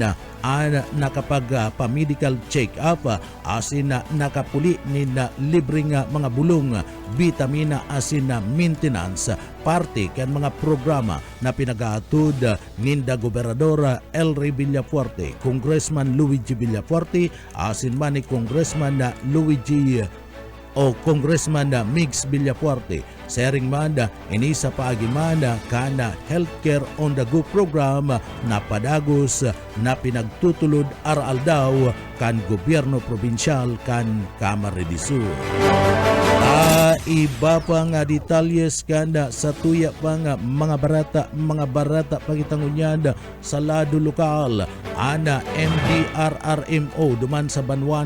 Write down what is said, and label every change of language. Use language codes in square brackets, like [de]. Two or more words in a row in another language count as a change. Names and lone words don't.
[bik] ang nakapag- [en] medical check-up [bik] asin nakapuli ni na libreng mga bulong, vitamina asin maintenance, parte kan mga programa na pinag-aatod ninda Gobernador Elry Villafuerte, Congressman Luigi Villafuerte, asin man ni Congressman Luigi o Congressman Mix Villafuerte. Sharing man inisa paagi man kana [en] healthcare on the go program [bik] na padagos na pinagtutulod aral daw kan gobyerno probinsyal kan Camarines Sur. Iba pa nga detalyes kanda sa tuya pa nga mga barata pagitangunyan sa lado lokal ana MDRRMO duman sa Banwan